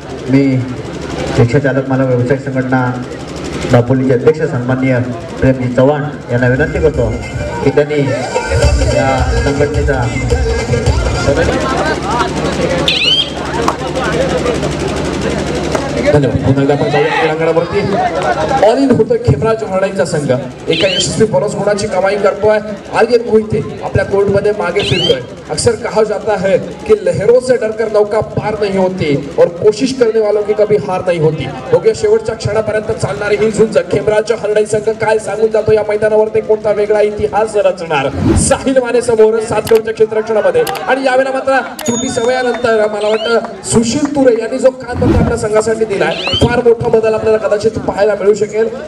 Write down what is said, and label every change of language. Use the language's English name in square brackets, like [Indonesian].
[Marathi] मी रिक्षा चालक मला व्यवसाय संघटना दापोलीचे अध्यक्ष सन्माननीय प्रेमजी चव्हाण यांना विनंती करतो की त्यांनी या संघटनेचा धन्यवाद. पुन्हा एकदा आपण जाऊया क्रीडांगणावरती. ऑल इन होतोय खेमराज हरणेचा संघ. एका यशस्वी बोनस गुणाची कमाई करतोय. आर्यन मोहिते आपल्या कोर्टमध्ये मागे फिरतोय. [Hindi] अक्सर कहा जाता है कि लहरों से डरकर नौका पार नहीं होती और कोशिश करने वालों की कभी हार नहीं होती. [Marathi] बघूया शेवटच्या क्षणापर्यंत चालणारी ही झुंज. खेमराज हरणे संघ काय सांगून जातो या मैदानावरती, कोणता वेगळा इतिहास रचणार. साहिल माने समोर 7 खेळाडूंच्या क्षेत्ररक्षणामध्ये. आणि यावेळेला मात्र त्रुटी समयानंतर मला वाटतं सुशील तुरे यांनी जो कान आपल्या संघासाठी दिलाय फार मोठा बदल आपल्याला कदाचित पाहायला मिळू शकेल.